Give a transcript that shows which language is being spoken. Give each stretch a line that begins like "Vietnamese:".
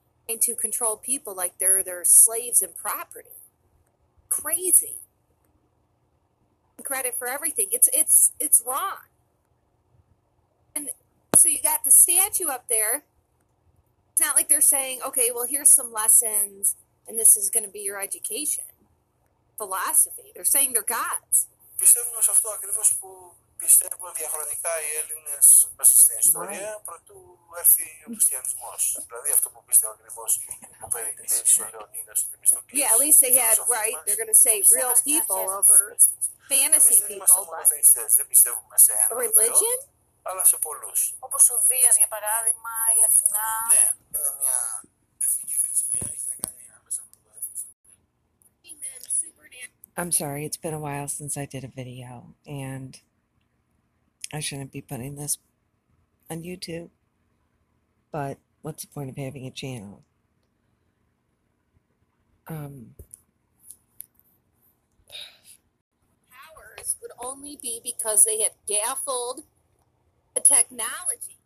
English: And to control people like they're their slaves and property. Crazy. Credit for everything. It's wrong. And so you got the statue up there. It's not like they're saying, okay, well, here's some lessons, and this is going to be your education. Philosophy. They're saying they're gods.
Greek: Πιστεύουμε σε αυτό ακριβώς που πιστεύουν διαχρονικά οι Έλληνες μέσα στην ιστορία προτού έρθει ο χριστιανισμός. Δηλαδή αυτό που πιστεύω ακριβώς που περιγράψει ο Λεωνίδας του Μισθοκλής.
English: Yeah, at least they had, right, they're going to say real people over fantasy people, but
Greek: δεν πιστεύουμε σε
English: a
Greek: ένα
English: religion?
Greek: αλλά σε πολλούς. Όπως ο Δίας, για παράδειγμα, η Αθηνά. Ναι, είναι μια εθνική θρησκεία, έχει να κάνει άμεσα με το έθνος.
English: I'm sorry, it's been a while since I did a video, and I shouldn't be putting this on YouTube, but what's the point of having a channel? Powers would only be because they had gaffled the technology.